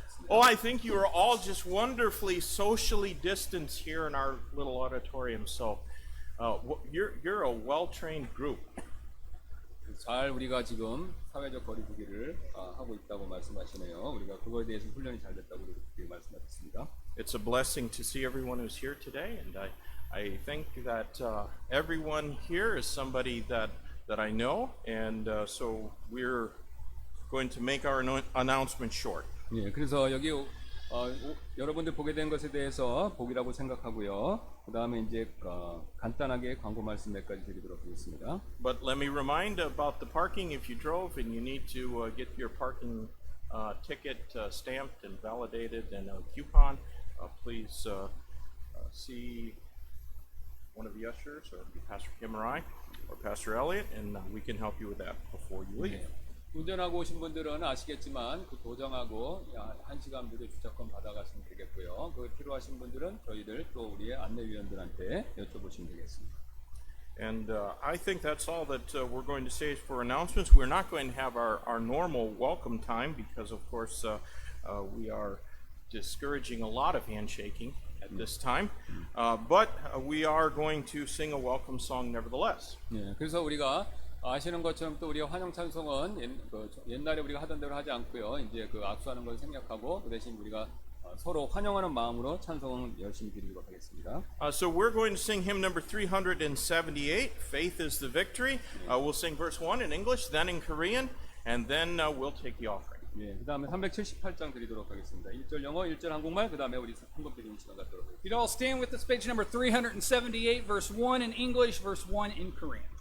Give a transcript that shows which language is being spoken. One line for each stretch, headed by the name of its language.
English: Oh, I think you are all just wonderfully socially distanced here in our little auditorium. So you're a well-trained group.
Korean: 잘 우리가 지금 사회적 거리두기를 하고 있다고 말씀하시네요. 우리가 그거에 대해서 훈련이 잘 됐다고 그렇게 말씀하셨습니다.
English: It's a blessing to see everyone who's here today, and I think that everyone here is somebody that I know, and so we're going to make our announcement short.
Korean: 예, 그래서 여기 여러분들 보게 된 것에 대해서 복이라고 생각하고요. 그 다음에 이제 간단하게 광고 말씀 몇 가지 드리도록 하겠습니다.
English: But let me remind about the parking. If you drove and you need to get your parking ticket stamped and validated and a coupon, please see one of the ushers, or Pastor Kim or I, or Pastor Elliot, and we can help you with that before you leave.
Korean: 네. 운전하고 오신 분들은 아시겠지만 그 도장하고 1시간 무료 주차권 받아가시면 되겠고요. 그걸 필요하신 분들은 저희들 또 우리의 안내위원들한테 여쭤보시면 되겠습니다.
English: And I think that's all that we're going to say for announcements. We're not going to have our normal welcome time because, of course, we are discouraging a lot of handshaking at this time. But we are going to sing a welcome song nevertheless.
Korean: 네, 그래서 우리가 아시는 것처럼 또 우리가 환영 찬송은 옛날에 우리가 하던 대로 하지 않고요. 이제 그 악수하는 걸 생략하고 그 대신 우리가 서로 환영하는 마음으로 찬송을 열심히 드리도록 하겠습니다.
English: So we're going to sing hymn number 378, Faith is the Victory. We'll sing verse 1 in English, then in Korean, and then we'll take the offering.
Korean: 예, 그 다음에 378장 드리도록 하겠습니다. 1절 영어, 1절 한국말, 그 다음에 우리 한국 드리는 시간 갖도록 하겠습니다.
English: You'd all stand with us, page number 378, verse 1 in English, verse 1 in Korean.